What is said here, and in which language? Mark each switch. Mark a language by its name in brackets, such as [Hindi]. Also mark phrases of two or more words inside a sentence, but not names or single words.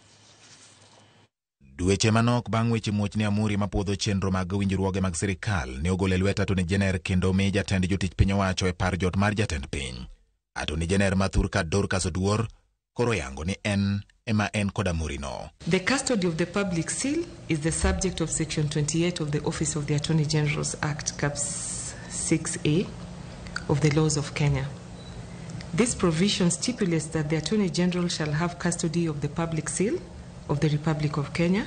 [Luo (Kenya and Tanzania)] Dweche manok bang' weche muoch ni amuri mapuodho chenro mag winjruoge mag sirikal ne ogolo lwet [English] Attorney Jener [Luo (Kenya and Tanzania)] kendo mi jatend jotich piny owacho e par jot mar jatend piny. [English] Attorney Jener [Luo (Kenya and Tanzania)] mathur ka Dorcas Oduor koro yango ni en kod amuri no. [English] The custody of the public seal is the subject of Section 28 of the Office of the Attorney General's Act, Caps 6A of the laws of Kenya. This provision stipulates that the Attorney General shall have custody of the public seal of the Republic of Kenya.